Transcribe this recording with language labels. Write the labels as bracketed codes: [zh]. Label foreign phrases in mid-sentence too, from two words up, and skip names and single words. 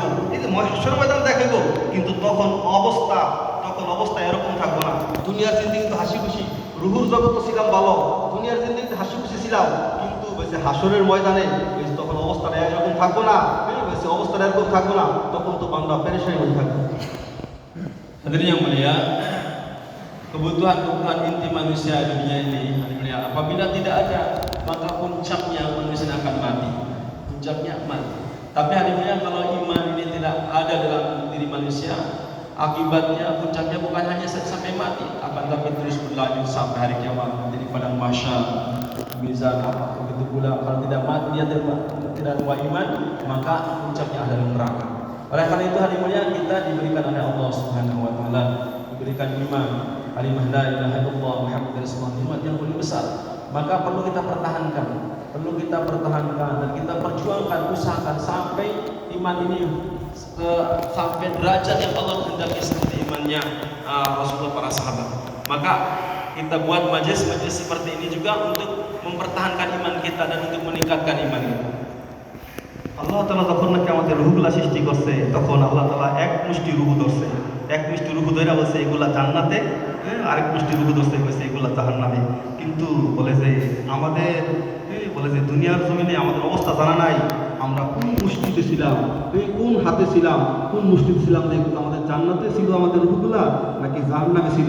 [bn] এই যে হাসর ময়দান দেখা হইব, কিন্তু তখন অবস্থা এরকম থাকবো না। দুনিয়ার জিন্দেগি কিন্তু হাসি খুশি, রুহুর জগৎ ছিলাম ভালো, দুনিয়ার জিন্দেগিতে হাসি খুশি ছিলাম, কিন্তু হাসরের ময়দানে তখন অবস্থাটা এরকম থাকবো না, অবস্থাটা এরকম থাকবো না, তখন তো বান্দা পেরেশানি হয়ে থাকবে। [id] Hadirin yang mulia, kebutuhan inti manusia dunia ini, apabila tidak ada, maka puncaknya manusia akan mati. Puncaknya mati. Tapi hadirin, kalau iman ini tidak ada dalam diri manusia, akibatnya puncaknya bukan hanya sampai mati, akan tapi terus berlanjut sampai hari kiamat, menjadi padang mahsyar, mizan apa. Begitu pula kalau tidak mati dia tidak ada iman, maka puncaknya adalah neraka. Oleh karena itu hadirin mulia, kita diberikan oleh [ar] الله سبحانه وتعالى, [id] diberikan iman, kalimah [ar] لا إله إلا الله محمد رسول الله, [id] nikmat yang paling besar. Maka perlu kita pertahankan dan kita perjuangkan, usahakan sampai iman ini sampai derajat yang Allah kehendaki seperti imannya Rasulullah, para sahabat. Maka kita buat majelis seperti ini juga untuk mempertahankan iman kita dan untuk meningkatkan iman kita. [bn] আল্লাহ তাআলা যখন নাকি আমাদের রুহগুলা সৃষ্টি করছে, তখন আল্লাহ তাআলা এক মুষ্টি রুহ ধরছে, এক মুষ্টি রুহ ধরে বলছে এগুলা জান্নাতে, আরেক মুষ্টি রুহ ধরছে বলছে এগুলা জাহান্নামে। কিন্তু বলে যে আমাদের দুনিয়ার জমিনে আমাদের অবস্থা জানা নাই, আমরা কোন মুষ্টিতে ছিলাম, কোন হাতে ছিলাম, কোন মুষ্টিতে ছিলাম, যে আমাদের জান্নাতে ছিল আমাদের রুহগুলা নাকি জাহান্নামে ছিল।